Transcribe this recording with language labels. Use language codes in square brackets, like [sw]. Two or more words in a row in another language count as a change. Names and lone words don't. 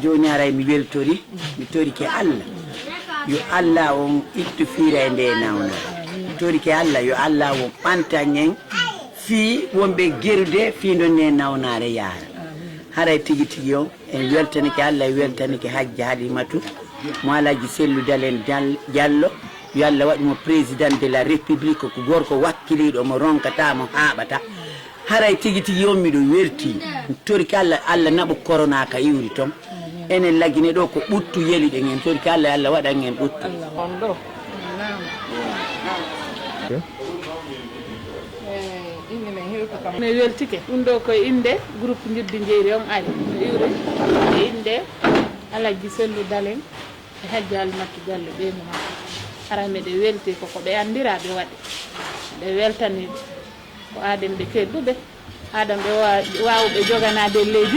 [ff] joni haray mi weltori mi torike Allah yo Allah on ittu fiira e nde nawnare mi torike Allah yo Allah on ɓantañen fi wonɓe gerude fi ɗon ne nawnare yaara haray tigi tigi on en weltanike Allah weltanike Hadji Halimatu mo Alaji Sellou Dalen Diallo yo Allah waɗimo [fr] président de la république [ff] ko gorko wakkiliɗo mo ronkatamo haɓata haray tigi tigi on miɗo werti torki Allah naɓo corona ka iwri toon enen lagine ɗo ko ɓuttu yeli ɗen en torki Allah waɗan en ɓuttu mi weltike ɗum ɗo koye inde groupe jiddi jeeri on ari no iwri e inde Alaji Sellu Dalen e Hadji Alimatu Diallo ɓeymo makko ara miɗe welti koko ɓe andiraɓe waɗi ɓe weltaniɓe ko aɗen ɓe kedduɓe aɗan ɓe wawɓe joganade leydi